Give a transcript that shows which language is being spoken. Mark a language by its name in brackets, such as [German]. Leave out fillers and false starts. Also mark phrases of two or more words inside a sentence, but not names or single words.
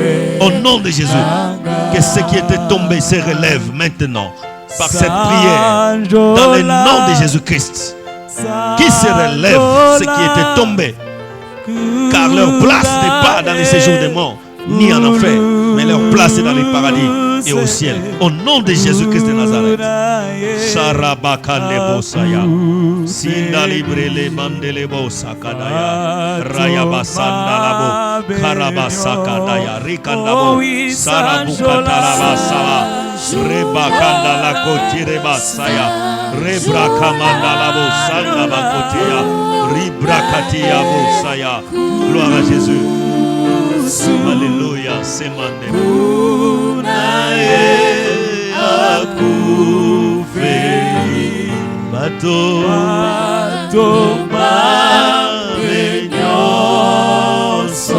[French] Au nom de Jésus, que ceux qui étaient tombés se relèvent maintenant par cette prière, dans le nom de Jésus-Christ. Qui se relèvent, ceux qui étaient tombés, car leur place n'est pas dans le séjour des morts, ni en enfer, mais leur place dans les paradis et au ciel. Au nom de Jésus-Christ de Nazareth. Sarabakandebo saya. Sinda librele mandelebo sakadaya. Rayabasandalabo. Karabasakadaya. Rikandabo. Sarabukatarabasala. Rebakandala kotirebasaya. Rebrakamandalabo sandabakotia. Ribrakatia bosaya. Gloire à Jésus. Alléluia. Semande. Unae akufeli. Bato mabenyoso.